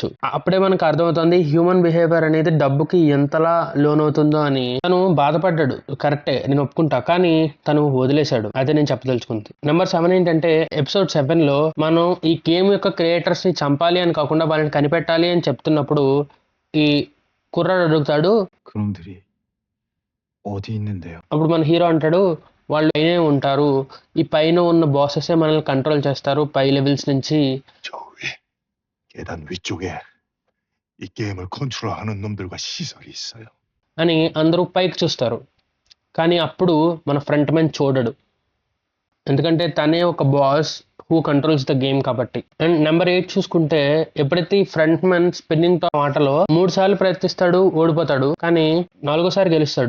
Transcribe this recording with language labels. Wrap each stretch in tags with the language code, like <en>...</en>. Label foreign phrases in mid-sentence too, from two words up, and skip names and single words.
<te>అప్పుడే మనకు అర్థమవుతుంది</te> <en>human behavior</en> <te>అనేది డబ్బుకి ఎంతలా లోన్ అవుతుందో అని. తను బాధపడ్డాడు, కరెక్టే, నేను ఒప్పుకుంటా, కానీ తను వదిలేశాడు. అదే నేను చెప్పదలుచుకుంది. నెంబర్ 7 ఏంటంటే ఎపిసోడ్ 7లో మనం ఈ గేమ్ యొక్క క్రియేటర్స్ ని చంపాలి అని కాకుండా వాళ్ళని కనిపెట్టాలి అని చెప్తున్నప్పుడు ఈ కుర్రాడు అడుగుతాడు,</te> <ko>그놈들이 어디 있는데요?</ko> <te>అప్పుడు మన హీరో అంటాడు వాళ్ళు పైనే ఉంటారు, ఈ పైన ఉన్న బాసెసే మనల్ని కంట్రోల్ చేస్తారు పై లెవెల్స్ నుంచి.</te> <ko>저 위, 계단 위쪽에 이 게임을 컨트롤하는 놈들과 시설이 있어요.</ko> <te>అని అందరూ పైకి చూస్తారు. కానీ అప్పుడు మన ఫ్రంట్ మ్యాన్ చూడడు, ఎందుకంటే తనే ఒక</te> <en>boss who controls the game</en> <te>కాబట్టి.</te> <en>and number</en> <te>8 చూసుకుంటే ఎప్పుడైతే ఈ ఫ్రంట్ మ్యాన్</te> <en>spinning top</en> <te>ఆటలో 3 సార్లు ప్రయత్నిస్తాడు, ఓడిపోతాడు, కానీ 4వ సారి గెలుస్తాడు.</te>